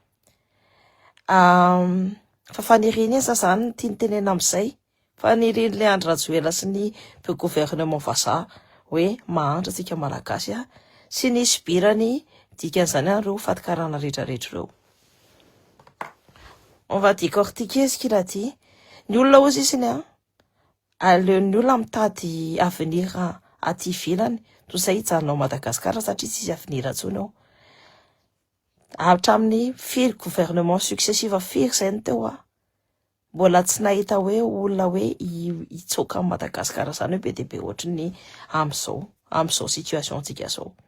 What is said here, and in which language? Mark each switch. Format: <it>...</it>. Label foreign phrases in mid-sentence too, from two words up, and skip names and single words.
<mg>Fa faniriny esa zany ny tiany tenena amizay, fanirian'le Andry Rajoelina sy ny be gouvernement vazaha hoe mahantra tsika malagasy sy ny sibirany dikan'izany reo fatikarana rehetrarehetra reo.</mg> <fr>On va décortiquer ce qu'il a dit.</fr> <mg>Ny olona ozy isiny aleon'ny olona mitady avenir aty ivelany toy izay hijanona ao Madagasikara satria tsy isy avenir intsony ao. Hatramin'ny firy</mg> <fr>gouvernement successive</fr> <mg>firy izay ny teo mbola tsy nahita hoe olona hoe hitsoka amin'ny Madagasikara zany hoe be dia be ohatry ny amin'izao situation tsika zao.</mg>